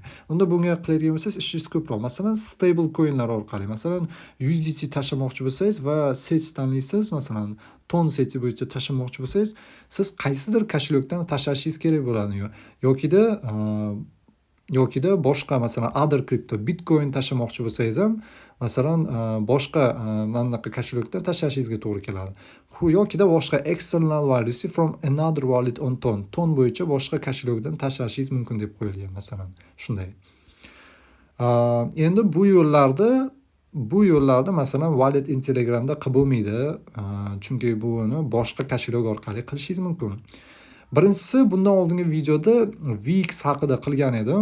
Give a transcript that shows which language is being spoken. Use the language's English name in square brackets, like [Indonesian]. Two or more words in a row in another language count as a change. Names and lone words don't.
[Uzbek] Unda bunga qiladigan bo'lsangiz, ishingiz ko'proq. Masalan, [English] stable coinlar [Uzbek] orqali, masalan, USDT tashlamoqchi bo'lsangiz va set tanlaysiz, masalan, ton seti bo'yicha tashlamoqchi bo'lsangiz, siz qaysidir kошелёкdan tashlashingiz kerak bo'ladi yokida boshqa, masalan, [English] other crypto, [Uzbek] Bitcoin tashlamoqchi bo'lsangiz ham, masalan, boshqa anaqa kошелёкdan tashlashingizga to'g'ri keladi. Yokida boshqa [English] external wallet from another wallet on ton [Uzbek] bo'yicha boshqa kошелёкdan tashlashingiz mumkin deb qo'yilgan, masalan, shunday. Endi bu yo'llarda masalan [English] Wallet in Telegramda [Uzbek] qilib bo'lmaydi, chunki buni boshqa kошелёк orqali qilishingiz mumkin. Birinchisi, bundan oldingi videoda VX haqida qilgan edim.